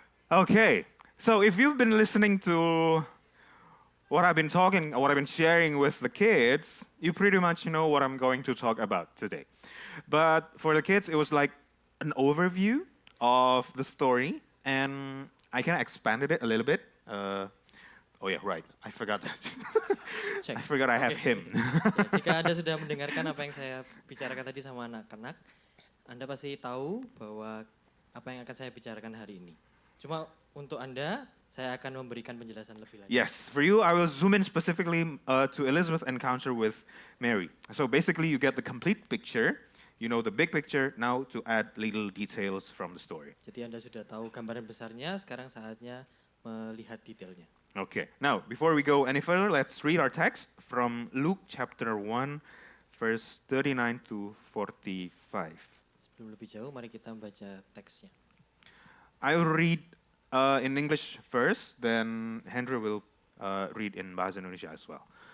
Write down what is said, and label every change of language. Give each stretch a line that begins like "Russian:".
English: Okay, so if you've been listening to what I've been sharing with the kids, you pretty much know what I'm going to talk about today. But for the kids, it was like an overview of the story, and I kind of expanded it a little bit. Oh yeah, right. I forgot. I forgot I have him.
Indonesian: Ya, jika Anda sudah mendengarkan apa yang saya bicarakan tadi sama anak-anak, Anda pasti tahu bahwa apa yang akan saya bicarakan hari ini. Cuma untuk Anda, saya akan memberikan penjelasan lebih lanjut.
English: Yes, for you, I will zoom in specifically to Elizabeth's encounter with Mary. So basically, you get the complete picture. You know the big picture, now to add little details from the story.
Indonesian: Jadi Anda sudah tahu gambaran besarnya, sekarang saatnya melihat detailnya.
English: Okay, now before we go any further, let's read our text from Luke chapter 1, verse 39 to 45.
Indonesian: Sebelum lebih jauh, mari kita membaca teksnya.
English: I will read in English first, then Henry will read in Bahasa Indonesia as well.